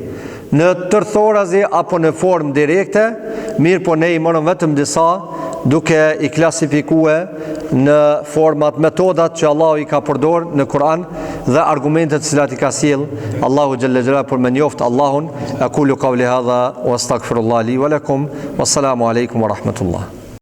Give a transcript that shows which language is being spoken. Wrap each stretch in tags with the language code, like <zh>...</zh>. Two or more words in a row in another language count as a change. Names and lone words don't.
<sq>Në tërthorazi apo në formë direkte, mirë po ne I morëm vetëm disa duke I klasifikue në format, metodat që Allahu I ka përdor në Kur'an dhe argumentet cilat I ka sjell Allahu</sq> <ar>جل جلاله</ar> <sq>për me njoft Allahun.</sq> <ar>أقول قولي هذا وأستغفر الله لي ولكم. والسلام عليكم ورحمة الله.</ar>